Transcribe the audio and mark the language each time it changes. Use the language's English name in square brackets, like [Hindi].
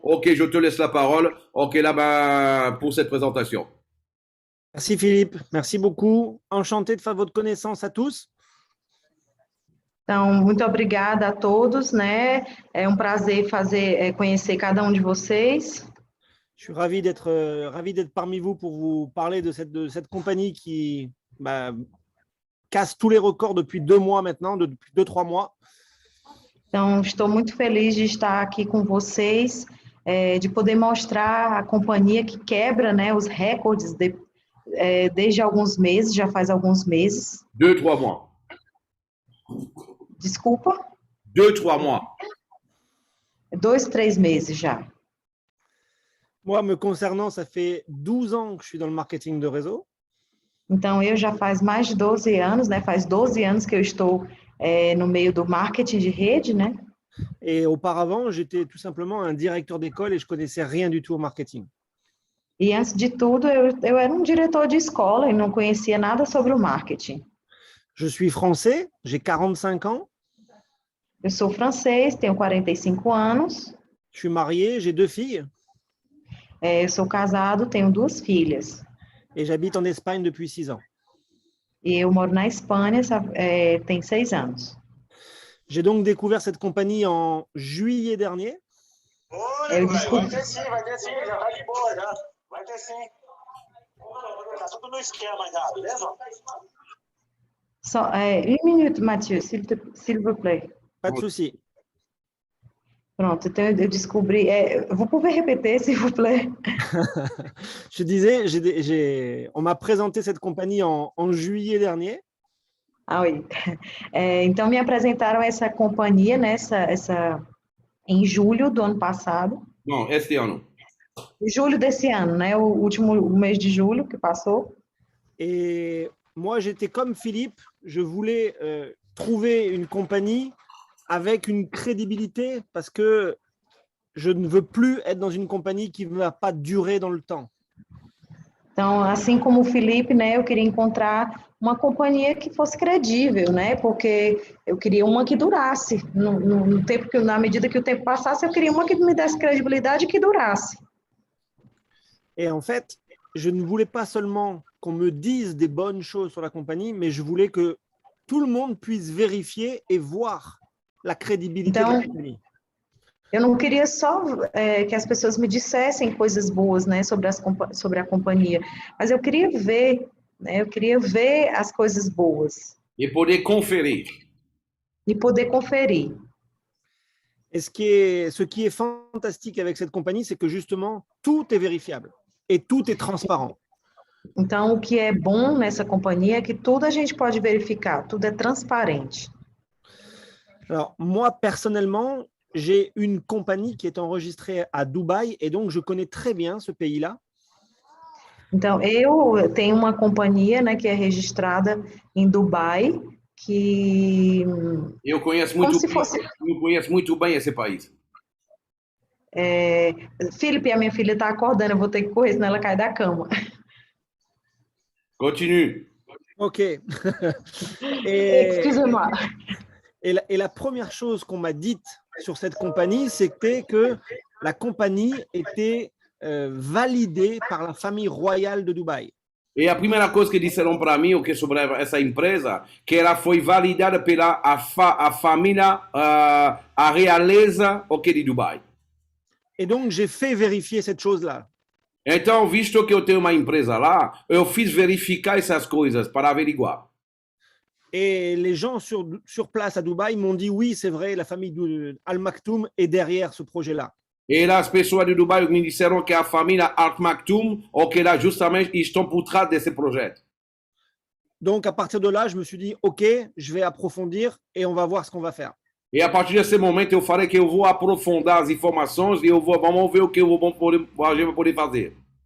[French] Ok, je te laisse la parole. Ok, là, pour cette présentation. Merci Philippe, merci beaucoup. Enchanté de faire votre connaissance à tous. [Portuguese] Então, muito obrigada a todos, né? É um prazer conhecer cada um de vocês. [French] Je suis ravi d'être parmi vous pour vous parler de cette compagnie qui casse tous les records depuis 2 mois maintenant, depuis 2-3 mois. [Portuguese] Então, estou muito feliz de estar aqui com vocês, de poder mostrar a companhia que quebra, né, os recordes desde alguns meses, já faz alguns meses. [French] 2-3 mois. [Portuguese] Desculpa? [French] 2-3 mois. [Portuguese] 2-3 meses já. [French] Moi, me concernant, ça fait 12 ans que je suis dans le marketing de réseau. [Portuguese] Então, eu já faz mais de 12 anos, né? Faz 12 anos que eu estou no meio do marketing de rede, né? [French] Et auparavant, j'étais tout simplement un directeur d'école et je connaissais rien du tout au marketing. [Portuguese] E antes de tudo, eu era um diretor de escola e não conhecia nada sobre o marketing. [French] Je suis français, j'ai 45 ans. [Portuguese] Eu sou francês, tenho 45 anos. [French] Je suis marié, j'ai 2 filles [Portuguese] Eu sou casado, tenho 2 filhas. [French] et j'habite en Espagne depuis 6 ans. [Portuguese] E eu moro na Espanha, tem 6 anos. [French] J'ai donc découvert cette compagnie en juillet dernier. [Portuguese] Eu descobri, Vai ter sim, já tá de boa já. Vai ter sim. Tá tudo no esquema já, beleza? só, um minuto, Mathieu, [French] s'il vous plaît. Pas de souci. [Portuguese] Pronto, então eu descobri. [French] Vous pouvez répéter, s'il vous plaît? Je disais, on m'a présenté cette compagnie en juillet dernier. Ah, oui. [Portuguese] Então, me apresentaram essa companhia, né, em julho do ano passado. Non, este ano. Julho desse ano, né? O mês de julho que passou. [French] Et moi, j'étais comme Philippe, je voulais trouver une compagnie avec une crédibilité parce que je ne veux plus être dans une compagnie qui ne va pas durer dans le temps. [Portuguese] Então, assim como o Felipe, né, eu queria encontrar uma companhia que fosse credível, né? Porque eu queria uma que durasse. No tempo que, na medida que o tempo passasse, eu queria uma que me desse credibilidade e que durasse. [French] Et en fait, je ne voulais pas seulement qu'on me dise des bonnes choses sur la compagnie, mais je voulais que tout le monde puisse vérifier et voir la crédibilité de la compagnie. [Portuguese] Eu não queria só que as pessoas me dissessem coisas boas, né, sobre a companhia, mas eu queria ver, né, eu queria ver as coisas boas Et poder conferir. e poder conferir. [French] Et ce qui est fantastique avec cette compagnie, c'est que justement, tout est vérifiable et tout est transparent. [Portuguese] Então, o que é bom nessa companhia é que tudo a gente pode verificar, tudo é transparente. [French] Alors, moi, personnellement, j'ai une compagnie qui est enregistrée à Dubaï et donc je connais très bien ce pays-là. [Portuguese] Então, eu tenho uma companhia, né, que é registrada em Dubai, que Eu conheço como muito, se fosse... eu conheço muito bem esse país. Felipe, a minha filha está acordando, eu vou ter que correr, senão ela cai da cama. Continue. Ok. [French] Excusez-moi. Et la première chose qu'on m'a dite sur cette compagnie, c'était que la compagnie était validée par la famille royale de Dubaï. [Portuguese] E a primeira coisa que disseram para mim, o que sobre essa empresa, que ela foi validada pela a família, a realeza, de Dubai. [French] Et donc, j'ai fait vérifier cette chose-là. [Portuguese] Então, visto que eu tenho uma empresa lá, eu fiz verificar essas coisas para averiguar. [French] Et les gens sur place à Dubaï m'ont dit oui, c'est vrai, la famille Al Maktoum est derrière ce projet-là. [Portuguese] E as pessoas de Dubai me disseram que a família Al Maktoum, que lá justamente estão por trás desse projeto. [French] Donc, à partir de là, je me suis dit, OK, je vais approfondir et on va voir ce qu'on va faire. [Portuguese] E a partir desse momento eu falei que eu vou aprofundar as informações e vamos ver o que a gente vai poder fazer.